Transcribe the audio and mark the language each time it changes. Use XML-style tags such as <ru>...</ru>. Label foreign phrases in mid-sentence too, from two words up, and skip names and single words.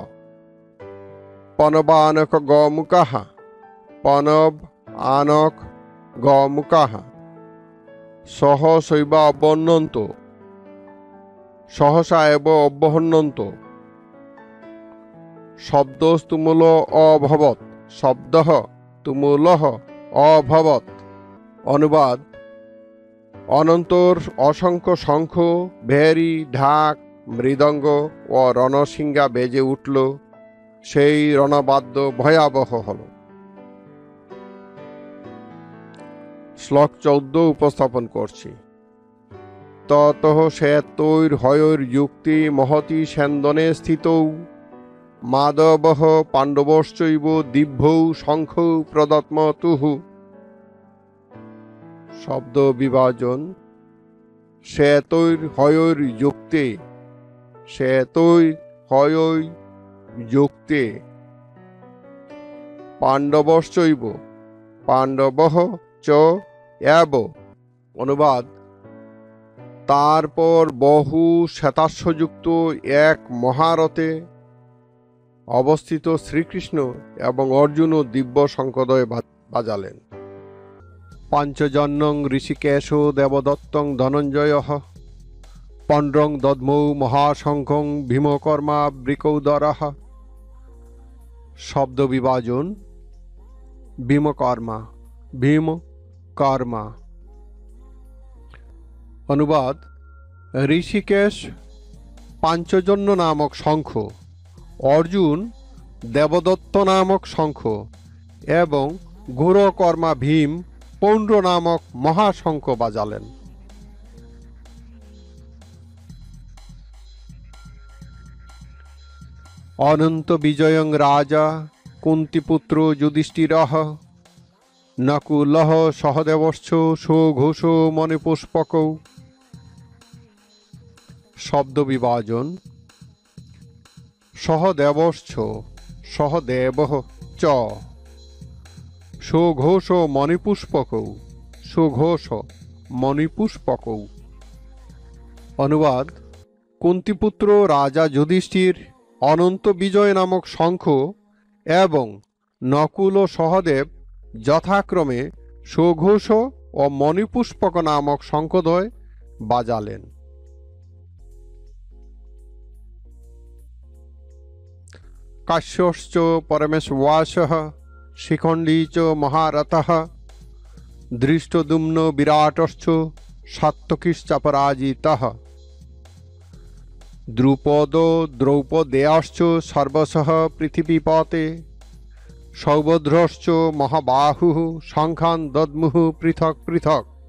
<sa>পনবানক গমুকাঃ পনব আনক গমুকাঃ সহসৈবাবহন্যন্ত সহসা এব অবহন্যন্ত শব্দস্তুমূল অভবৎ শব্দঃ তুমূলঃ অভবৎ।</sa> <bn>অনুবাদ: অনন্তর অসংখ্য শঙ্খ, ভেরি, ঢাক, মৃদঙ্গ ও রণসিঙ্গা বেজে উঠল। সেই রণবাদ্য ভয়াবহ হল। শ্লোক 14 উপস্থাপন করছি।</bn> <sa>ততঃ শ্বেতৈর হয়ৈর যুক্তি মহতি সেন্দনে স্থিতৌ মাধবঃ পাণ্ডবশ্চৈব দিব্যৌ শঙ্খৌ প্রদত্মতুঃ।</sa> <bn>শব্দ বিভাজন:</bn> <sa>শ্বেতৈর হয়ৈর যুক্তে শ্বেতৈর হয়ৈ যুক্তে পাণ্ডবশ্চৈব পাণ্ডবঃ চ এব।</sa> <bn>অনুবাদ: তারপর বহু শ্বেতাশ্বযুক্ত এক মহারথে অবস্থিত শ্রীকৃষ্ণ এবং অর্জুনও দিব্য শঙ্খদ্বয় বাজালেন।</bn> <sa>পাঞ্চজন্যং ঋষিকেশ দেবদত্তং ধনঞ্জয়ঃ পণ্ড্রং দদ্মৌ মহাশঙ্খং ভীমকর্মা বৃকৌদরঃ।</sa> <bn>শব্দ বিভাজন:</bn> <sa>ভীমকর্মা ভীম কর্মা।</sa> <bn>অনুবাদ: ঋষিকেশ পাঞ্চজন্য নামক শঙ্খ, অর্জুন দেবদত্ত নামক শঙ্খ এবং ঘোরকর্মা ভীম পৌণ্ড্র নামক মহাশঙ্খ বাজালেন।</bn> <sa>অনন্ত বিজয়ং রাজা কুন্তিপুত্র যুধিষ্ঠিরঃ নকুলঃ সহদেবশ্চ সুঘোষ মণিপুষ্পকৌ।</sa> <bn>শব্দ বিভাজন:</bn> <sa>সহদেবশ্চ সহদেবঃ চ সুঘোষ মণিপুষ্পকৌ সুঘোষ মণিপুষ্পকৌ।</sa> <bn>অনুবাদ: কুন্তিপুত্র রাজা যুধিষ্ঠির অনন্ত বিজয় নামক শঙ্খ এবং নকুল ও সহদেব যথাক্রমে সুঘোষ ও মণিপুষ্পক নামক শঙ্খদ্বয় বাজালেন।</bn> <sa>কাশ্যশ্চ পরমেশবাসঃ শিখণ্ডী চ মহারথঃ দৃষ্টদ্যুম্ন বিরাটশ্চ সাত্যকীশ্চাপরাজিতঃ দ্রুপদ দ্রৌপদেয়াশ্চ সর্বশঃ পৃথিবীপতে সৌভদ্রশ্চ মহাবাহুঃ শঙ্খান দদ্মুঃ পৃথক পৃথক।</sa>